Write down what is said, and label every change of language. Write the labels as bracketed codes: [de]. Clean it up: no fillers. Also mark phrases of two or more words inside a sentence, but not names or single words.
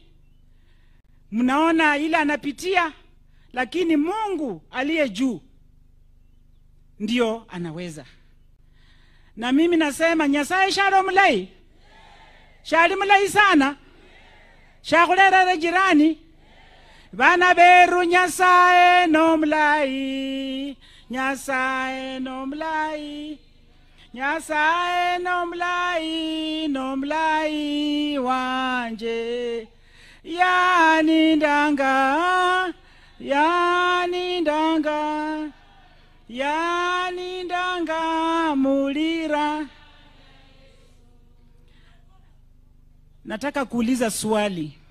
[sw] Mnaona ile anapitia, lakini Mungu aliye juu ndio anaweza. Na mimi nasema [luy] Nyasaye sharo mulai. Shari mulai sana. Shakulera jirani. Bana beru Nyasaye no mulai. Nyasaye no mulai. Nyasaye no mulai, no mulai wanje. Yani ndanga, yani ndanga, yani ndanga mulira. [sw] Nataka kuuliza swali.